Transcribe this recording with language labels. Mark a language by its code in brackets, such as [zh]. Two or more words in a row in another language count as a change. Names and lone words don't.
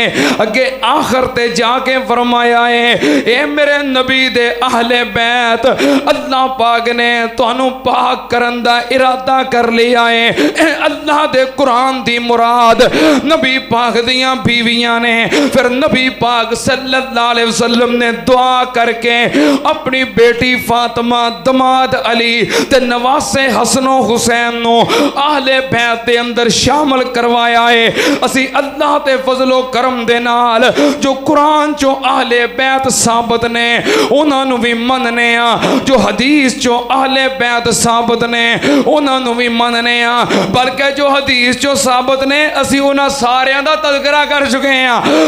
[pa] اگے آخر تے جا کے فرمایا ہے اے میرے نبی دے اہل بیت، اللہ پاک نے تہانوں پاک کرن دا ارادہ کر لیا ہے. اللہ دے قرآن دی مراد نبی پاک دیاں بیویاں نیں. فیر نبی پاک پاک [ar] صلى الله عليه وسلم [pa] نے دعا کر کے اپنی دھی فاطمہ، داماد علی تے نواسے حسن و حسین نوں اہل بیت دے اندر شامل کروایا ہے. اسی اللہ دے فضل و کرم دے نال جو قرآن چوں اہل بیت ثابت نیں اوہناں نوں وی منّنے آں، جو حدیث چوں اہل بیت ثابت نیں اوہناں نوں وی منّنے آں، بلکہ جو حدیث چوں ثابت نیں اسی اوہناں ساریاں دا تذکرہ کر چکے ہیں.